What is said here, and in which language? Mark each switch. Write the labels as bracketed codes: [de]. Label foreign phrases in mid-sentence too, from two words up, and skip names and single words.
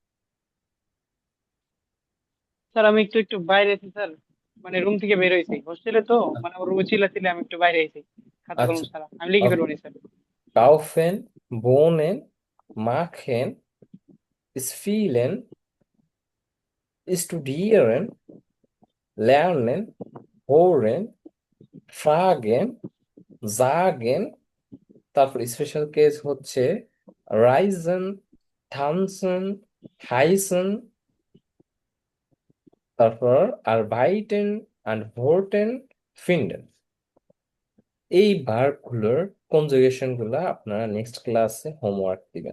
[bn] স্যার আমি একটু একটু বাইরে আছি স্যার, মানে রুম থেকে বের হয়েছি হোস্টেলে তো, মানে আমার রুমে চিল্লাচিল্লি, আমি একটু বাইরে আছি। খাতা কলম আচ্ছা, ছাড়া আমি লিখে ফেলবো নি স্যার। [de] kaufen, wohnen, machen, spielen, studieren, lernen, hören, fragen, sagen। [bn] তারপর [en] special case [bn] হচ্ছে [de] reisen, tanzen, heißen. তারপর arbeiten, antworten, finden. [bn] এই ভার্বগুলোর কনজুগেশন গুলা আপনারা [en] next class homework [bn] দিবেন।